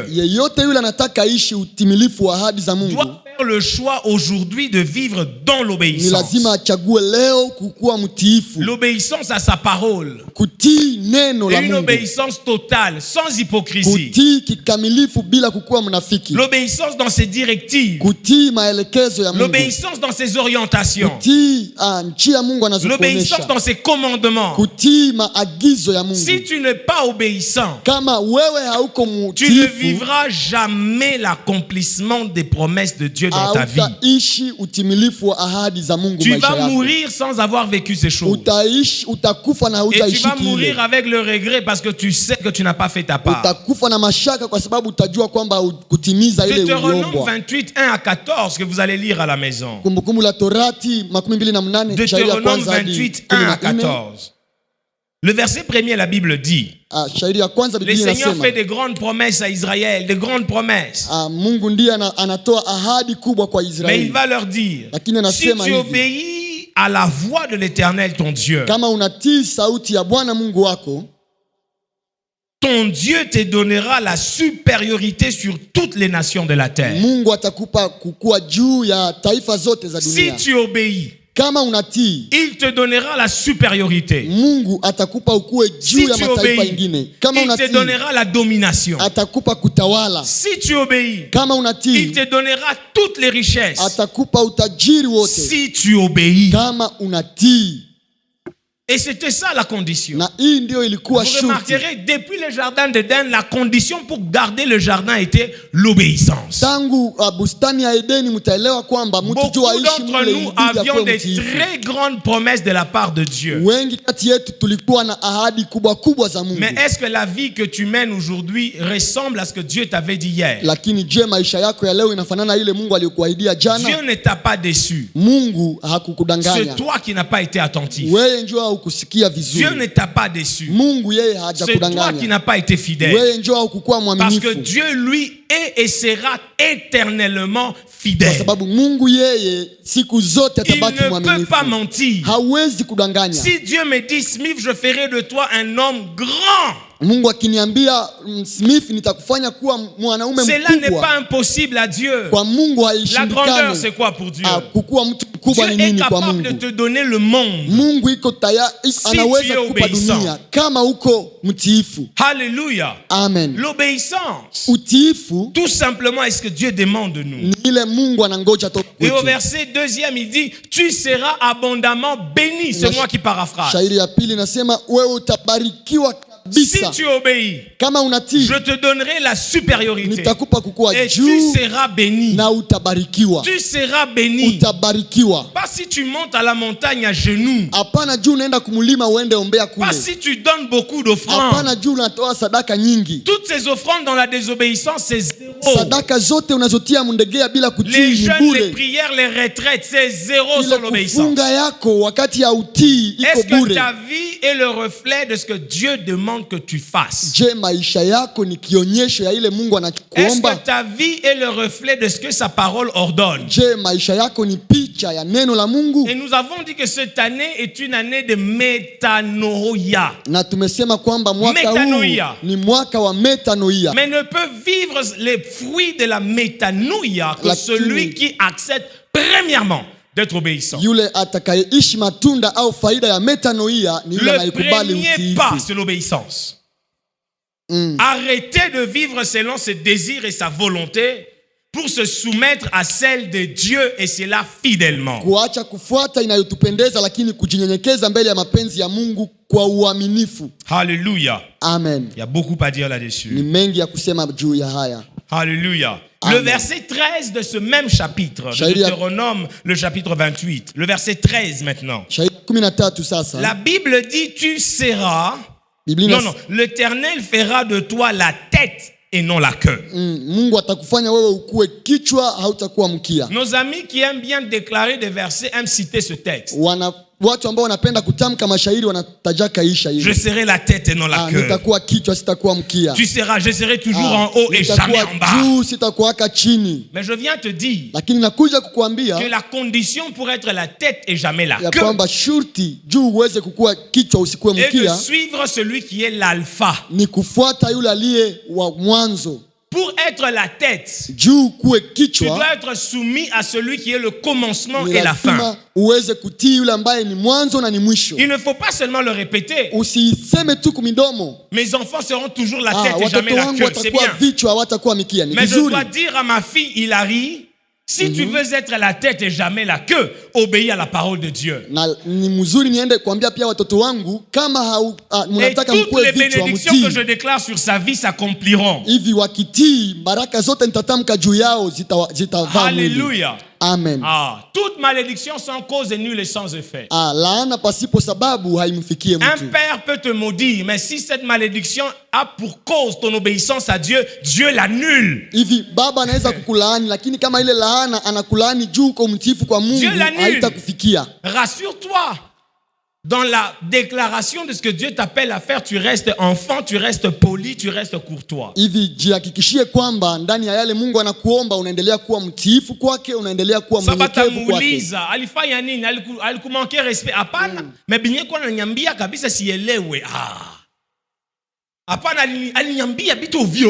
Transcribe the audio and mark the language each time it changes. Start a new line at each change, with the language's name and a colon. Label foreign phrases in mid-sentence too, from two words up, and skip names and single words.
Swahili: yeyote yule anataka ishi utimilifu wa ahadi za Mungu
French: doit faire le choix aujourd'hui de vivre dans l'obéissance.
Swahili: Ni lazima achague leo kukuwa mtiifu.
French: L'obéissance à sa parole.
Swahili: Kutii neno la Mungu.
French: Une obéissance totale, sans hypocrisie.
Swahili: Kutii kikamilifu bila kukuwa mnafiki.
French: L'obéissance dans ses directives.
Swahili: Kutii maelekezo ya Mungu.
French: L'obéissance dans ses orientations.
Swahili: Kutii njia Mungu anazokuonesha.
French: L'obéissance dans ses commandements.
Swahili: Kutii maagizo ya Mungu.
French: Si tu n'es pas obéissant, obéissant,
Swahili: kama wewe hauko
French: tu ne
Swahili: mtiifu,
French: vivras jamais l'accomplissement des promesses de Dieu dans ta vie.
Swahili: hautaishi utimilifu wa ahadi za Mungu
French: Tu
Swahili: maisha
French: vas
Swahili: yako.
French: mourir sans avoir vécu ces choses.
Swahili: Utakufa na
French: Et tu
Swahili: hautaishi
French: vas
Swahili: kile.
French: mourir avec le regret parce que tu sais que tu n'as pas fait ta part.
Swahili: Utakufa na mashaka kwa sababu utajua kwamba kutimiza ile
French: Deutéronome
Swahili: uliombwa.
French: 28, 1 à 14 que vous allez lire à la maison.
Swahili: Kumbukumbu la Torati 28 shairi ya
French: Deutéronome
Swahili: kwanza hadi
French: 28, 1 à
Swahili: 14.
French: 14. Le verset premier, la Bible dit,
Swahili: Shairi ya kwanza
French: le
Swahili: Biblia
French: Seigneur
Swahili: inasema,
French: fait de grandes promesses à Israël, de grandes promesses.
Swahili: Mungu ndiye anatoa ahadi kubwa kwa
French: Mais il
Swahili: Israeli.
French: va leur dire,
Swahili: Lakini
French: si
Swahili: anasema
French: tu
Swahili: hivi,
French: obéis à la voix de l'Éternel, ton Dieu,
Swahili: kama unatii sauti ya Bwana Mungu wako,
French: ton Dieu te donnera la supériorité sur toutes les nations de la terre.
Swahili: Mungu atakupa kukua juu ya taifa zote za
French: Si
Swahili: dunia.
French: tu obéis,
Swahili: Kama unatii,
French: il te donnera la supériorité.
Swahili: Mungu atakupa ukue juu
French: Si
Swahili: ya
French: tu
Swahili: mataifa
French: obéis,
Swahili: ingine. Kama
French: il te
Swahili: unatii,
French: donnera la domination.
Swahili: atakupa kutawala.
French: Si tu obéis,
Swahili: Kama
French: il
Swahili: unatii,
French: te donnera toutes les richesses.
Swahili: atakupa utajiri wote.
French: Si tu obéis.
Swahili: Kama unatii.
French: Et c'était ça la condition.
Swahili: Na hii ndio ilikuwa
French: Vous
Swahili: shuti.
French: remarquerez, depuis le jardin d'Éden, la condition pour garder le jardin était l'obéissance.
Swahili: Tangu bustani ya Edeni mtaelewa kwamba mtu
French: Beaucoup
Swahili: juu aishi
French: d'entre
Swahili: mle
French: nous
Swahili: ilibidi
French: avions
Swahili: akuwe
French: des
Swahili: mtiifu.
French: très grandes promesses de la part de Dieu.
Swahili: Wengi kati yetu tulikuwa na ahadi kubwa kubwa za Mungu.
French: Mais est-ce que la vie que tu mènes aujourd'hui ressemble à ce que Dieu t'avait dit hier?
Swahili: Lakini je, maisha yako ya leo inafanana ile Mungu aliyokuahidia jana?
French: Dieu ne t'a pas déçu.
Swahili: Mungu
French: C'est
Swahili: hakukudanganya.
French: toi qui n'as pas été attentif.
Swahili: Wewe njoo haukusikia vizuri.
French: Dieu ne t'a pas déçu.
Swahili: Mungu yeye
French: C'est toi qui
Swahili: hajakudanganya.
French: n'as pas été fidèle.
Swahili: Wewe njoo haukukuwa
French: Parce que
Swahili: mwaminifu.
French: Dieu, lui, est et sera éternellement
Swahili: Kwa
French: fidèle.
Swahili: sababu Mungu yeye siku zote
French: Il
Swahili: atabaki
French: ne peut
Swahili: mwaminifu.
French: pas mentir.
Swahili: Hawezi kudanganya.
French: Si Dieu me dit, Smith, je ferai de toi un homme grand,
Swahili: Mungu akiniambia Smith, nitakufanya kuwa mwanaume
French: cela n'est pas
Swahili: mkubwa.
French: impossible à Dieu.
Swahili: Kwa Mungu
French: La grandeur,
Swahili: haishindikani.
French: c'est quoi pour Dieu?
Swahili: Kukuwa mtu mkubwa
French: Dieu
Swahili: ni
French: est
Swahili: nini kwa
French: capable de
Swahili: Mungu?
French: te donner le monde.
Swahili: Mungu iko tayari,
French: Si tu
Swahili: anaweza
French: es
Swahili: kukupa
French: obéissant.
Swahili: dunia kama uko mtiifu.
French: Alléluia. Amen. L'obéissance,
Swahili: Utiifu
French: tout simplement, est ce que Dieu demande de nous.
Swahili: ni ile Mungu anangoja toka
French: Et au
Swahili: kwetu.
French: verset 2e, il dit, tu seras abondamment béni. C'est moi qui paraphrase.
Swahili: Shairi ya pili nasema wewe utabarikiwa
French: Si
Swahili: kabisa
French: tu obéis,
Swahili: kama unatii.
French: je te donnerai la supériorité.
Swahili: Nitakupa kukua
French: Et tu
Swahili: juu
French: seras béni.
Swahili: na utabarikiwa.
French: Tu seras béni.
Swahili: Utabarikiwa.
French: Pas si tu montes à la montagne à genoux.
Swahili: Hapana juu unaenda kumlima uende ombea kule.
French: Pas si tu donnes beaucoup d'offrandes.
Swahili: Hapana juu unatoa sadaka nyingi.
French: Toutes ces offrandes dans la désobéissance, c'est zéro.
Swahili: Sadaka zote unazotia mndegea bila
French: Les
Swahili: kutii ni
French: jeûnes, les
Swahili: bure.
French: prières, les retraites, c'est zéro
Swahili: Ile
French: sans l'obéissance.
Swahili: kufunga yako wakati ya utii iko
French: Est-ce que
Swahili: bure.
French: ta vie est le reflet de ce que Dieu demande que tu fasses?
Swahili: Je, maisha yako ni kionyesho ya ile Mungu
French: Est-ce que
Swahili: anachokuomba?
French: ta vie est le reflet de ce que sa parole ordonne?
Swahili: Je, maisha yako ni picha ya neno la Mungu?
French: Et nous avons dit que cette année est une année de métanoïa.
Swahili: Na tumesema kwamba mwaka
French: Metanoia.
Swahili: huu ni mwaka wa metanoia.
French: Mais ne peut vivre les fruits de la métanoïa que
Swahili: Lakini-
French: celui qui accepte premièrement d'être obéissant.
Swahili: Yule atakayeishi matunda au faida ya metanoia ni yule
French: Le
Swahili: anayekubali
French: premier pas,
Swahili: utiifu.
French: c'est l'obéissance. Arrêter de vivre selon ses désirs et sa volonté pour se soumettre à celle de Dieu et cela fidèlement.
Swahili: Kuacha kufuata inayotupendeza lakini kujinyenyekeza mbele ya mapenzi ya Mungu kwa uaminifu.
French: Alléluia. Amen. Il y a beaucoup à dire
Swahili: Ni
French: là-dessus.
Swahili: mengi ya kusema juu ya haya.
French: Alléluia. Amen. Le verset 13 de ce même chapitre, de
Swahili: Shairi ya-
French: Deutéronome, le chapitre 28. Le verset 13 maintenant.
Swahili: Shairi 13 sasa.
French: La Bible dit, tu seras...
Swahili: Biblia
French: Non, non. L'Éternel fera de toi la tête et non la queue.
Swahili: Mungu atakufanya wewe ukue kichwa, hautakuwa mkia.
French: Nos amis qui aiment bien déclarer des versets aiment citer ce texte.
Swahili: Watu ambao wanapenda kutamka mashairi wanatajaka hii shairi.
French: Je serai la tête et non la queue.
Swahili: Nitakuwa kichwa, sitakuwa mkia.
French: Tu seras, je serai toujours en haut et jamais en bas.
Swahili: Juu, sitakuwaka chini.
French: Mais je viens te dire
Swahili: Lakini nakuja kukuambia
French: que la condition pour être la tête et jamais la
Swahili: ya
French: queue
Swahili: kwamba shurti juu uweze kukua kichwa usikuwe
French: est de
Swahili: mkia
French: suivre celui qui est l'alpha.
Swahili: ni kufuata yule aliye wa mwanzo.
French: Pour être la tête,
Swahili: Juu kuwe
French: tu
Swahili: kichwa
French: dois être soumis à celui qui est le commencement
Swahili: ni
French: et la fin.
Swahili: lazima uweze kutii yule ambaye ni mwanzo na ni mwisho.
French: Il ne faut pas seulement le répéter.
Swahili: Usiseme tu kumidomo.
French: Mes enfants seront toujours la tête et
Swahili: Watoto
French: jamais la
Swahili: wangu
French: queue. C'est
Swahili: watakuwa
French: bien.
Swahili: vichwa, hawatakuwa mikia. Ni
French: Mais je
Swahili: vizuri.
French: dois dire à ma fille Hilary, Si tu veux être la tête et jamais la queue, obéis à la parole de Dieu.
Swahili: Na ni mzuri niende kuambia pia watoto wangu kama
French: Et
Swahili: mnataka
French: toutes
Swahili: mkuwe
French: les
Swahili: vichwa
French: bénédictions que je
Swahili: mtii.
French: déclare sur sa vie s'accompliront.
Swahili: Hivi wakitii baraka zote nitatamka juu yao zitavaa mwili.
French: Alléluia. Amen. Toute malédiction sans cause est nulle et sans effet.
Swahili: Laana pasipo sababu haimfikie
French: Un
Swahili: mtu.
French: père peut te maudire, mais si cette malédiction a pour cause ton obéissance à Dieu, Dieu l'annule.
Swahili: Hivi baba anaweza kukulaani, lakini kama ile laana anakulaani juu kwa mtiifu kwa Mungu, haitakufikia.
French: Rassure-toi. Dans la déclaration de ce que Dieu t'appelle à faire, tu restes enfant, tu restes poli, tu restes courtois.
Swahili: Hivi jihakikishie kwamba ndani ya yale Mungu anakuomba unaendelea kuwa mtiifu kwake, unaendelea kuwa mnyenyekevu kwake. Alifanya nini? Alikumankia respect. Hapana, mais binye kwa ananiambia kabisa sielewe. Hapana, aliniambia vitu ovyo.